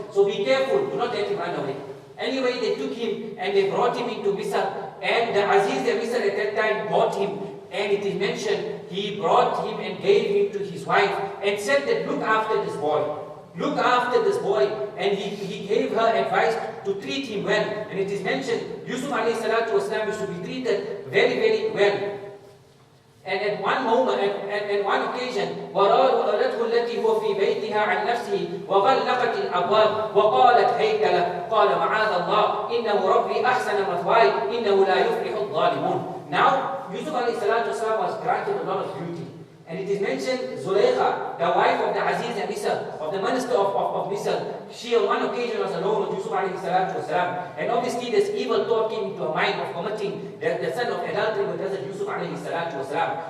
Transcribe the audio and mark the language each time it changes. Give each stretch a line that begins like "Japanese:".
English: So be careful, do not let him run away. Anyway, they took him and they brought him into Misr, and the Aziz of Misr at that time bought him, and it is mentioned he brought him and gave him to his wife and said that look after this boy. Look after this boy, and he gave her advice to treat him well. And it is mentioned Yūsuf alayhi salatu wasalam used to be treated very, very well. And at one moment, at one occasion,
Arabic: وَرَادَتْهُ الَّتِي هُوَ فِي بَيْتِهَا عَنْ نَفْسِهِ وَغَلَّقَتِ الْأَبْوَابَ وَقَالَتْ هَيْتَ لَهُ قَالَ مَعَاذَ اللَّهِ إِنَّهُ رَبِّي أَحْسَنَ مَثْوَايَ إِنَّهُ لَا يُفْلِحُ الظَّالِمُونَ.
English: Now, Yūsuf alayhi salatu wasalam was granted a lot of beauty. And it is mentioned Zulaykha, the wife of the Aziz of Misr, of the minister of Misr, she on one occasion was alone with Yūsuf alayhi salatu wasalam. And obviously this evil thought came into her mind of committing the sin of adultery with Hazrat Yūsuf alayhi salatu wasalam.